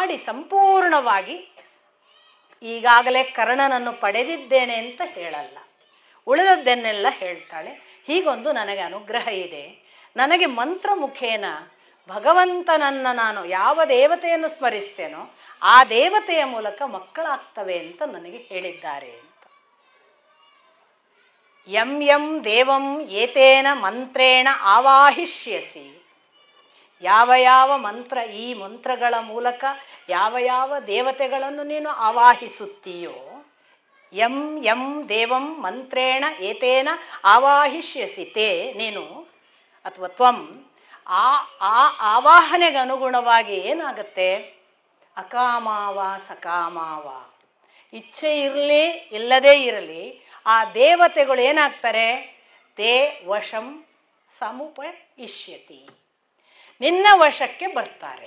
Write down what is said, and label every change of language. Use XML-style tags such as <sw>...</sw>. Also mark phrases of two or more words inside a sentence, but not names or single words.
<kn>ಮಾಡಿ ಸಂಪೂರ್ಣವಾಗಿ ಈಗಾಗಲೇ ಕರ್ಣನನ್ನು ಪಡೆದಿದ್ದೇನೆ ಅಂತ ಹೇಳಲ್ಲ, ಉಳಿದದ್ದನ್ನೆಲ್ಲ ಹೇಳ್ತಾಳೆ. ಹೀಗೊಂದು ನನಗೆ ಅನುಗ್ರಹ ಇದೆ, ನನಗೆ ಮಂತ್ರ ಮುಖೇನ ಭಗವಂತನನ್ನು ನಾನು ಯಾವ ದೇವತೆಯನ್ನು ಸ್ಮರಿಸ್ತೇನೋ ಆ ದೇವತೆಯ ಮೂಲಕ ಮಕ್ಕಳಾಗ್ತವೆ ಅಂತ ನನಗೆ ಹೇಳಿದ್ದಾರೆ ಅಂತ.</kn> <sa>ಯಂ ಯಂ ದೇವಂ ಏತೇನ ಮಂತ್ರೇಣ ಆವಾಹಿಷ್ಯಸಿ.</sa> <kn>ಯಾವ ಯಾವ ಮಂತ್ರ, ಈ ಮಂತ್ರಗಳ ಮೂಲಕ ಯಾವ ಯಾವ ದೇವತೆಗಳನ್ನು ನೀನು ಆವಾಹಿಸುತ್ತೀಯೋ,</kn> <sa>ಯಂ ಯಂ ದೇವಂ ಮಂತ್ರೇಣ ಏತೇನ ಆವಾಹಿಷ್ಯಸಿ ತೇ,</sa> <kn>ನೀನು ಅಥವಾ ತ್ವಂ, ಆ ಆ ಆವಾಹನೆಗೆ ಅನುಗುಣವಾಗಿ ಏನಾಗುತ್ತೆ,</kn> <sa>ಅಕಾಮಾವ ಸಕಾಮಾವ,</sa> <kn>ಇಚ್ಛೆ ಇರಲಿ ಇಲ್ಲದೇ ಇರಲಿ ಆ ದೇವತೆಗಳು ಏನಾಗ್ತಾರೆ,</kn> <sa>ತೇ ವಶಂ ಸಮುಪಯಿಷ್ಯತಿ,</sa> <kn>ನಿನ್ನ ವಶಕ್ಕೆ ಬರ್ತಾರೆ.</kn>